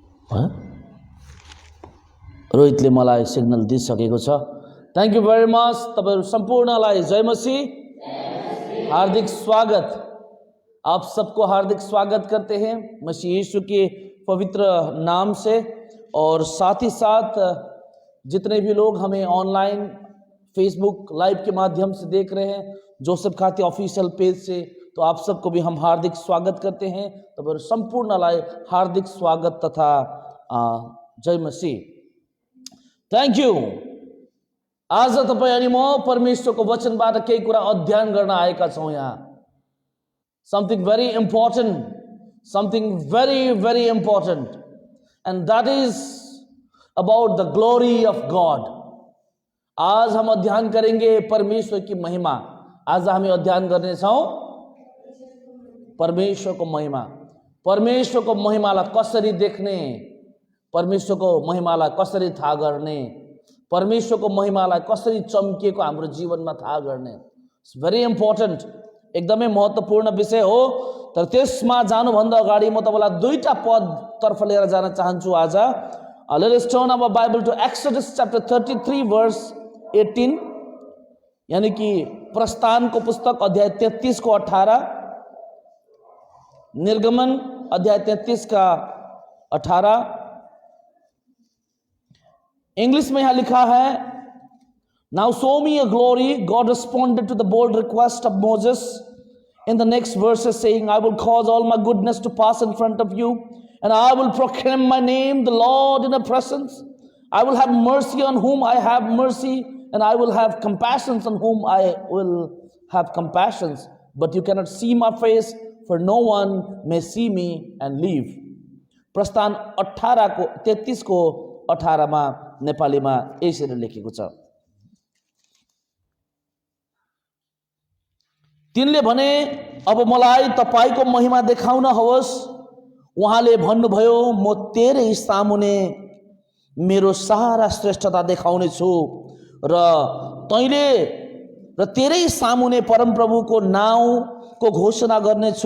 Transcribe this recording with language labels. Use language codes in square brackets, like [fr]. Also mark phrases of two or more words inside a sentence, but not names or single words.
[ne] रोहितले मलाई सिग्नल दिइसकेको छ। [en] Thank you very much. [ne] तपाईहरु सम्पूर्णलाई जय मसीह, हार्दिक स्वागत। [hi] आप सबको हार्दिक स्वागत करते हैं मसीह यीशु के पवित्र नाम से। और साथ ही साथ जितने भी लोग हमें ऑनलाइन फेसबुक लाइव के माध्यम से देख रहे हैं, जोसेफ खाती ऑफिशियल पेज से, तो आप सबको भी हम हार्दिक स्वागत करते हैं। [ne] तपाईहरु सम्पूर्णलाई हार्दिक स्वागत तथा जय मसीह। [en] Thank you. [ne] आज तपाईं अनि म परमेश्वरको वचनबाट केही कुरा अध्ययन गर्न आएका छौं। [en] यहाँ something very important, something very very important, and that is about the glory of God. [hi] आज हम अध्ययन करेंगे परमेश्वर की महिमा। [ne] आज हामी अध्ययन गर्नेछौं परमेश्वरको महिमा। परमेश्वरको महिमालाई कसरी देख्ने, परमेश्वरको महिमालाई कसरी थाहा गर्ने, परमेश्वरको महिमालाई कसरी चम्किएको हाम्रो जीवनमा थाहा गर्ने। [en] It's very important, [ne] एकदमै महत्त्वपूर्ण विषय हो। तर त्यसमा जानुभन्दा अगाडि म तपाईलाई दुईटा पद तर्फ लिएर जान चाहन्छु आज। [en] Let us turn our Bible to Exodus chapter 33 verse 18, [hi] यानी कि प्रस्थान को पुस्तक अध्याय 33 को 18, निर्गमन अध्याय 33 का 18। इंग्लिश में यहां लिखा है, [en] Now show me a glory, God responded to the bold request of Moses in the next verses, saying, I will cause all my goodness to pass in front of you, and I will proclaim my name, the Lord, in the presence. I will have mercy on whom I have mercy, and I will have compassion on whom I will have compassion. But you cannot see my face, for no one may see me and live. [ne] प्रस्थान 18 को 33 को 18 मा नेपालीमा यसरी लेखेको छ। तिनले भने, अब मलाई तपाईको महिमा देखाउन होस्। उहाँले भन्नुभयो, म तेरै सामुने मेरो सारा श्रेष्ठता देखाउने छु, र तैले र तेरै सामुने परमप्रभुको नाउँको घोषणा गर्नेछु।